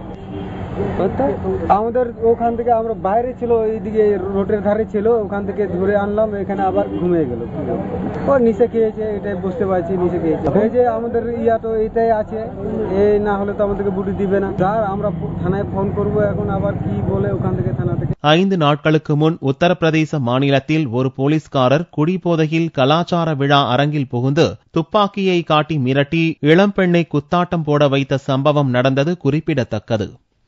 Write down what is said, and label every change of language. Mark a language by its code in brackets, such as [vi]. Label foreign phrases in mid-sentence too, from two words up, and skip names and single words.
[bn] আমাদের ওখান থেকে আমরা বাইরে ছিল, এইদিকে রোডের ধারে ছিল, ওখান থেকে ধরে আনলাম, এখানে আবার ঘুমিয়ে গেল। ও নিচে খেয়েছে, এটাই বুঝতে পারছি নিচে খেয়েছে। এই যে আমাদের তো এটাই আছে, এই না হলে তো আমাদেরকে বুটি দিবে না। স্যার আমরা থানায় ফোন করব, এখন আবার কি বলে ওখান থেকে থানা থেকে। [ta] 5 நாட்களுக்கு முன் உத்தரப்பிரதேச மாநிலத்தில் ஒரு போலீஸ்காரர் குடிபோதையில் கலாச்சார விழா அரங்கில் புகுந்து துப்பாக்கியை காட்டி மிரட்டி இளம்பெண்ணை குத்தாட்டம் போட வைத்த சம்பவம் நடந்தது குறிப்பிடத்தக்கது.